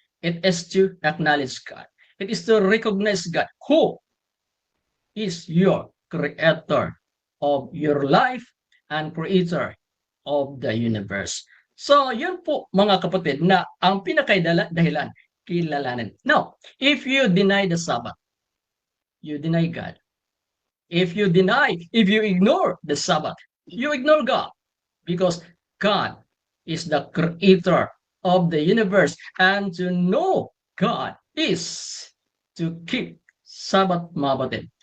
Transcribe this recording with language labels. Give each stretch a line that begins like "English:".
English: It is to acknowledge God. It is to recognize God, who is your creator of your life and creator of the universe.
Filipino: So, yun po mga kapatid na ang pinakadahilan, kilalanin.
English: Now, if you deny the Sabbath, you deny God. If you ignore the Sabbath, you ignore God, because God is the creator of the universe, and to know God is to keep Sabbath,
Filipino: mga kapatid.